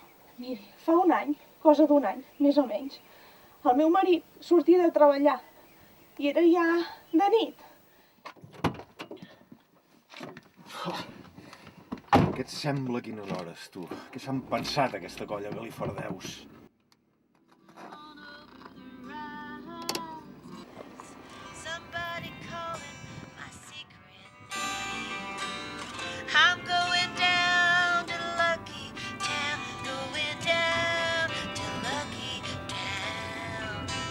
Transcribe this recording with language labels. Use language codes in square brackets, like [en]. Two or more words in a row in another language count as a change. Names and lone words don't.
[ca] Miri, fa un any, cosa d'un any, més o menys, el meu marit sortia de treballar i era ja de nit. Què et sembla quines hores, tu? Què s'han pensat aquesta colla de galifardeus? [en] Somebody calling my secret name. I'm going down to Lucky Town, going down to Lucky Town.